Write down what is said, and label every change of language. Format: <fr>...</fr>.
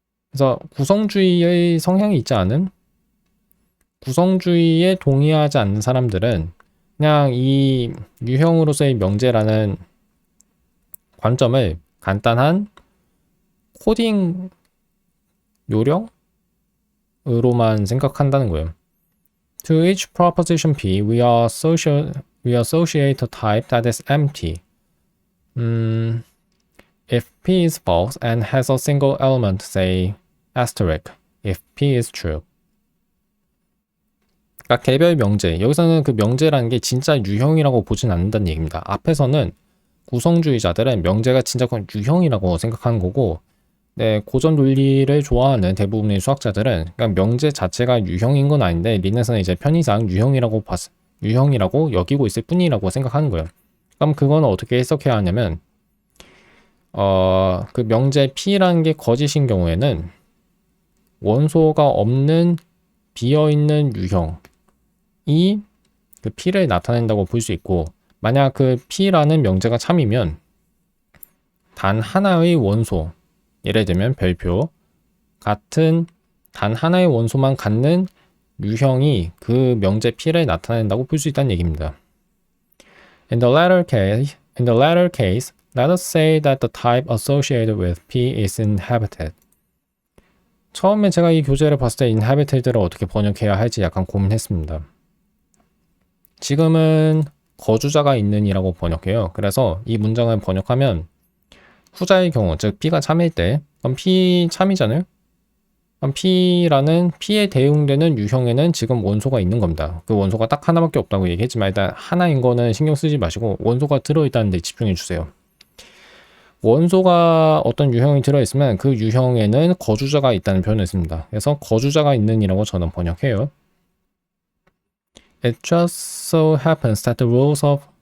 <ko>그래서 구성주의의 성향이 있지 않은 구성주의에 동의하지 않는 사람들은 그냥 이 유형으로서의 명제라는 관점을 간단한 코딩 요령으로만 생각한다는 거예요.</ko> <en>To each proposition P, we associate a type that is empty. If P is false and has a single element, say asterisk, if P is true.</en> <ko>그러니까 개별 명제, 여기서는 그 명제라는 게 진짜 유형이라고 보진 않는다는 얘기입니다. 앞에서는 구성주의자들은 명제가 진짜 유형이라고 생각하는 거고 고전 논리를 좋아하는 대부분의 수학자들은 그러니까 명제 자체가 유형인 건 아닌데 린에서는 이제 편의상 유형이라고 여기고 있을 뿐이라고 생각하는 거예요. 그럼 그건 어떻게 해석해야 하냐면 그 명제 P라는 게 거짓인 경우에는 원소가 없는 비어있는 유형이 그 P를 나타낸다고 볼 수 있고 만약 그 P라는 명제가 참이면 단 하나의 원소 예를 들면 별표 같은 단 하나의 원소만 갖는 유형이 그 명제 P를 나타낸다고 볼 수 있다는 얘기입니다.</ko> <en>In the latter case, let us say that the type associated with P is inhabited.</en> <ko>처음에 제가 이 교재를 봤을 때 inhabited를 어떻게 번역해야 할지 약간 고민했습니다. 지금은 거주자가 있는이라고 번역해요. 그래서 이 문장을 번역하면 후자의 경우, 즉 P가 참일 때 그럼 P 참이잖아요. 그럼 P에 대응되는 유형에는 지금 원소가 있는 겁니다. 그 원소가 딱 하나밖에 없다고 얘기했지만 일단 하나인 거는 신경 쓰지 마시고 원소가 들어있다는 데 집중해 주세요. 원소가 어떤 유형이 들어있으면 그 유형에는 거주자가 있다는 표현을 씁니다. 그래서 거주자가 있는이라고 저는 번역해요.</ko> <en>It just so happens that the rules of</en>